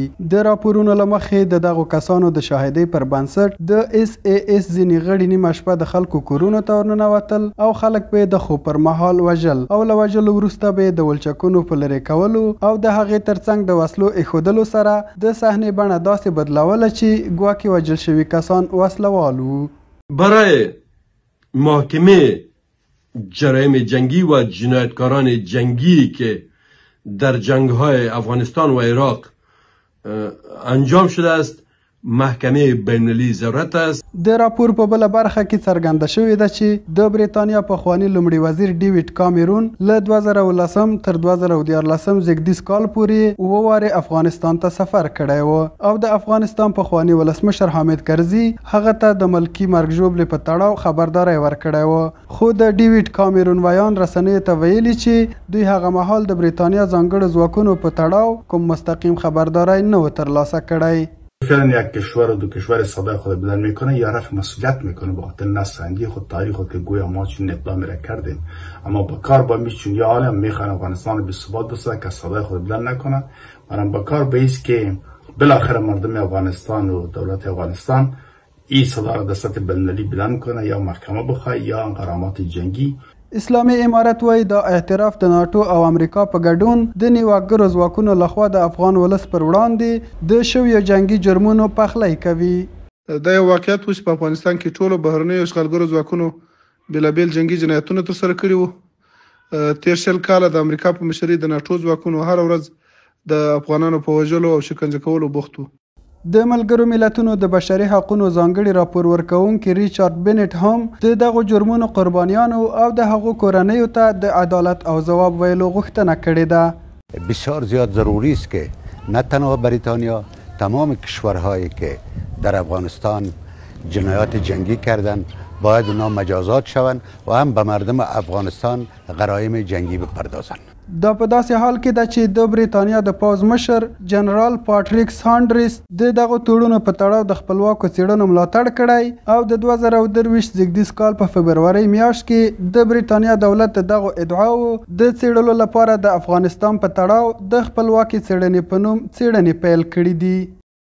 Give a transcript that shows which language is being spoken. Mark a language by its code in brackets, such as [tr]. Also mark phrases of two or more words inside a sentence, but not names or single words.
[ps] د راپورونو له مخې دغو کسانو د شاهدۍ پر بنسټ د SAS ځینې غړي نیمه شپه د خلکو کورونو ته ورننوتل او خلک به د خوب پر مهال وژل او له وژلو وروسته به د ولچکونو په لرې کولو او د هغې ترڅنګ د وسلو ایښودلو سره د صحنې بڼه داسې بدلوله چې ګواکې وژل شوي کسان وسلوال وو. [fa] برای محاکمه جرایم جنگی و جنایتکاران جنگی که در جنگ‌های افغانستان و عراق انجام شده است محکمه بین‌المللی ضرورت است. [ps] د راپور په بله برخه کې څرګنده شوې ده چې د بریتانیا پخواني لومړي وزیر ډیویډ کامرون له 2010 تر 2014 زیږدیز کال پورې 7 وارې افغانستان ته سفر کړی و او د افغانستان پخواني ولسمشر حامد کرزي هغه ته د ملکي مرګ ژوبلې په تړاو خبرداری ورکړی و، خو د ډیویډ کامرون ویان رسنیو ته ویلي چې دوی هغه مهال د بریتانیا ځانګړو ځواکونو په تړاو کوم مستقیم خبرداری نه و ترلاسه کړی. [fa] فعلا یک کشور و دو کشور صدای خود بلند میکنه یا رفع مسئولیت میکنه به خاطر نسنگی خود تاریخ خود که گویا ما چون اقدامی را کردیم، اما با کار با چون یا عالم میخوان افغانستان به ثبات بسازه که صدای خود بلند نکنه، منم با کار به ایست که بالاخره مردم افغانستان و دولت افغانستان این صدا را در سطح بین‌المللی بلند کنه یا محکمه بخواه یا غرامات جنگی. [ps] اسلامي امارت وایي دا اعتراف د ناټو او امریکا په ګډون د نیواګرو ځواکونو لخوا د افغان ولس پر وړاندې د شویو جنگي جرمونو پخلی کوي. دا یو واقعیت و چې په افغانستان کې ټولو بهرنیو اشغالګرو ځواکونو بېلابېل جنگي جنایتونه ترسره کړي وو. تېر شل کاله د امریکا په مشرۍ د ناټو ځواکونو هره ورځ د افغانانو په وژلو او شکنجه کولو بوخت وو. د ملګرو ملتونو د بشري حقونو ځانګړي راپور ورکوونکي ریچارډ بنټ هم د دغو جرمونو قربانیانو او د هغو کورنیو ته د عدالت او ځواب ویلو غوښتنه کړې ده. [fa] بسیار زیاد ضروری است که نه تنها بریتانیا، تمام کشورهایی که در افغانستان جنایات جنگی کردند باید اونا مجازات شوند و هم به مردم افغانستان غرایم جنگی بپردازند. [ps] دا په داسې حال کې ده چې د بریتانیا د پوځ مشر جنرال پاټریک سانډرس د دغو تړونو په تړاو د خپلواکو څېړنو ملاتړ کړی او د 2023 زیږدیز کال په فبرورۍ میاشت کې د بریتانیا دولت د دغو ادعاو د څېړلو لپاره د افغانستان په تړاو د خپلواکي څېړنې په نوم څېړنې پیل کړي دي.